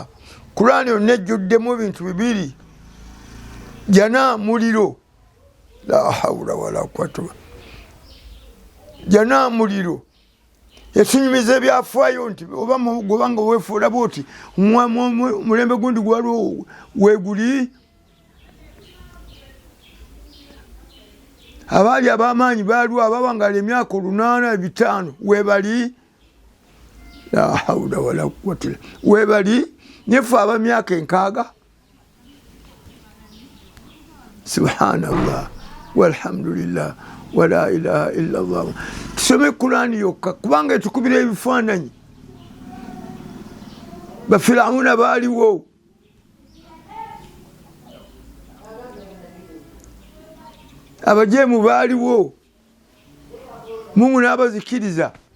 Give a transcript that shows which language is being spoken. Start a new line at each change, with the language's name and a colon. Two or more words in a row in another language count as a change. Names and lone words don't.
Ganda: Kurani yonna ejjuddemu ebintu bibiri jana muliro
Arabic: لا حول ولا قوة
Ganda: jana muliro etunyumiza ebyafaayo nti oba gobanga weefuula bwoti mulembe gundi gwaliwo weeguli. Abaali ab'amaanyi baaliwo ababangala emyaka 8 5 weebali
Arabic: لا حول ولا قوة
Ganda: weebali nefe abamyaka 6.
Arabic: سبحان الله والحمد لله ولا إله إلا الله.
Ganda: Tusome Kurani yokka kubanga etukubira ebifaananyi. Bafirawuna baaliwo, abajeemu baaliwo, Mungu n'abazikiriza.